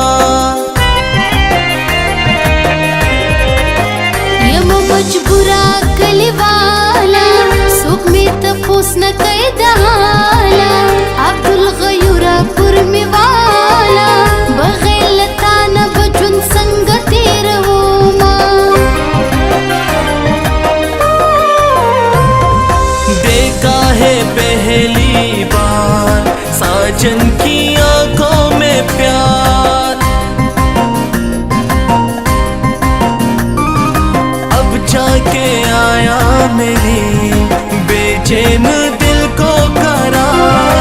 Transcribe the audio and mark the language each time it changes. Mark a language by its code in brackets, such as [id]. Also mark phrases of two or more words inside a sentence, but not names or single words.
[ps] یم مجبوره کلیواله څوک مې تپوس نه کوي د حاله عبدالغیوره پر مې واله بغیر له تا نه به ژوند څنګه تېرومه [hi] देखा है पहली बार साजन की आंखों में प्यार अब जाके आया मेरी बेचैन दिल को करार